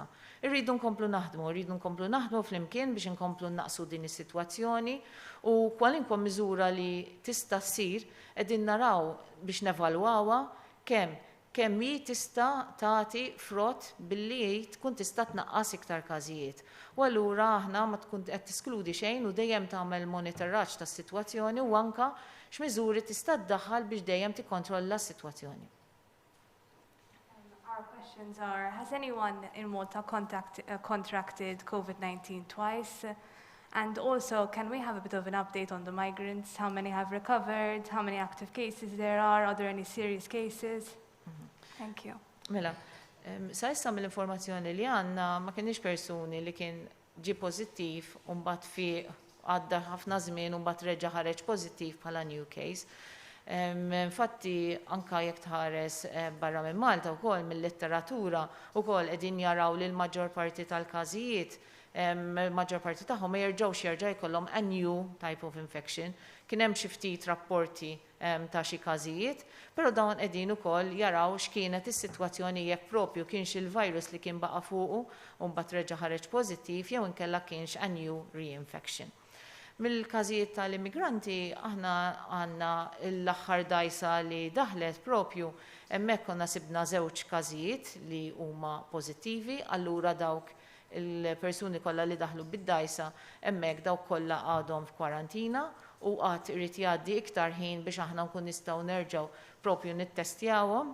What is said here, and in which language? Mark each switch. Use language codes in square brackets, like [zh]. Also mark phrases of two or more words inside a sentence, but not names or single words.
[mt] Irridu nkomplu naħdmu flimkien biex inkomplu naqsu din is-sitwazzjoni u kwalinkwa miżura li tista' ssir qegħdin naraw biex nevalwawha kemm hi tista' tagħti frott billi tkun tista' tnaqqas iktar każijiet. U allura aħna ma tkun qed tiskludi xejn u dejjem tagħmel monitoraġġ tas-sitwazzjoni u anke x'miżuri tista' tdaħħal biex dejjem tikkontrolla s-sitwazzjoni. [en] Our questions are, has anyone in Malta contracted COVID-19 twice? And also, can we have a bit of an update on the migrants? How many have recovered? How many active cases there are? Are there any serious cases? Thank you. [mt] Mela, sa issa mill-informazzjoni li għandna ma kienx persuni li kien ġi pożittiv u mbagħad fi għadda ħafna żmien u mbagħad reġa' ħareġ pożittiv bħala [en] new case. [mt] Infatti, anka jekk tħares barra minn Malta wkoll mill-letteratura wkoll qegħdin jaraw li l-maġġor parti tal-każijiet, maġġor parti tagħhom ma jerġa' jkollhom [en] a new type of infection. [mt] Kien hemm xi ftit rapporti ta' xi każijiet, però dawn qegħdin ukoll jaraw x'kienet is-sitwazzjoni jekk propju kienx il-virus li kien baqa' fuqu u mbagħad reġa' ħareġ pożittiv jew inkella kienx [en] a new reinfection. [mt] Mill-każijiet tal-immigranti aħna għandna l-aħħar dajsa li daħlet propju hemmhekk konna sibna żewġ każijiet li huma pożittivi, allura dawk il-persuni kollha li daħlu bid-dajsa hemmhekk dawk kollha għadhom f'kwarantina u qatt irid jgħaddi iktar ħin biex aħna nkun nistgħu nerġgħu propju nittestjawhom.